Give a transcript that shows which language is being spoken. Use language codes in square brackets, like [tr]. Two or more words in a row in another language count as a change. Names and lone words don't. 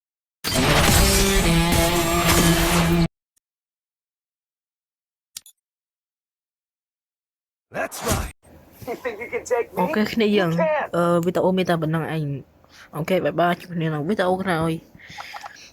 [en] That's right. You think you can take me? [km] អូខេគ្នាយើង [en] You can't. [km] វីដេអូមានតែប៉ុណ្្នឹងឯងអូខេបាយបាយជួបគ្នានៅវីដេអូក្រោយ